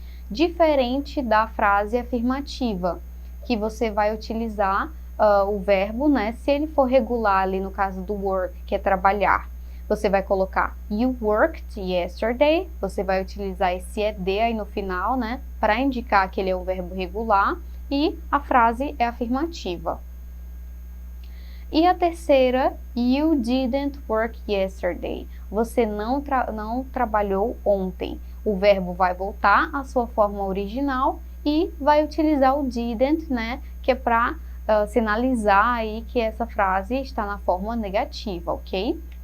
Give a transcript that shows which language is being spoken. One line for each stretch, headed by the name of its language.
Portuguese: Diferente da frase afirmativa, que você vai utilizar o verbo, né? Se ele for regular ali no caso do work, que é trabalhar, você vai colocar
English: you worked yesterday,
Portuguese: você vai utilizar esse ed aí no final, né? Para indicar que ele é um verbo regular e a frase é afirmativa. E a terceira,
English: you didn't work yesterday.
Portuguese: Você não trabalhou ontem. O verbo vai voltar à sua forma original e vai utilizar o didn't, né? Que é para sinalizar aí que essa frase está na forma negativa, ok?